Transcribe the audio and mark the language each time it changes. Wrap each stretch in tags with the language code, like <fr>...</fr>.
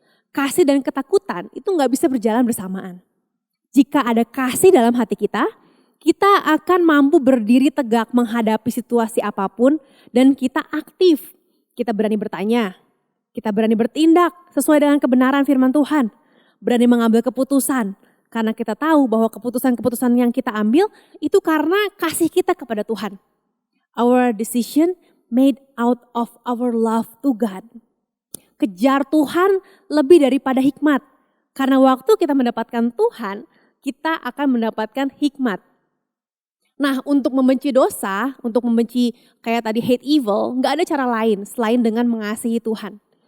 <id>Kasih dan ketakutan itu nggak bisa berjalan bersamaan. Jika ada kasih dalam hati kita akan mampu berdiri tegak menghadapi situasi apapun dan kita aktif. Kita berani bertanya, kita berani bertindak sesuai dengan kebenaran firman Tuhan. Berani mengambil keputusan karena kita tahu bahwa keputusan-keputusan yang kita ambil itu karena kasih kita kepada Tuhan.</id> <en>Our decision made out of our love to God.</en> <id>Kejar Tuhan lebih daripada hikmat. Karena waktu kita mendapatkan Tuhan, kita akan mendapatkan hikmat. Nah, untuk membenci dosa, untuk membenci kayak tadi</id> <en>hate evil,</en> <id>gak ada cara lain selain dengan mengasihi Tuhan.</id>